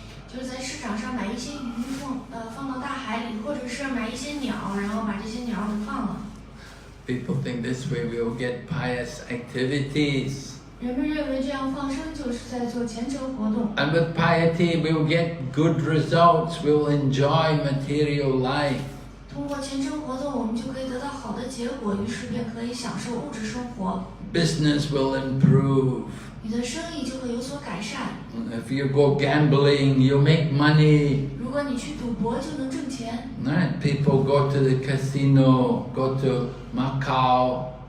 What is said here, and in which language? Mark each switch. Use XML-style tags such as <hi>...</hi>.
<zh>就是在市场上买一些鱼放到大海里，或者是买一些鸟，然后把这些鸟给放了。</zh> <en>People think this way we will get pious activities.</en> <zh>人们认为这样放生就是在做虔诚活动。</zh> <en>And with piety we will get good results, we will enjoy material life.</en> <zh>通过虔诚活动，我们就可以得到好的结果，于是便可以享受物质生活。</zh> <en>Business will improve.</en> <zh>你的生意就会有所改善。</zh> <en>If you go gambling, you make money.</en> <zh>如果你去赌博，就能挣钱。</zh> <en>Right? People go to the casino, go to Macau.</en>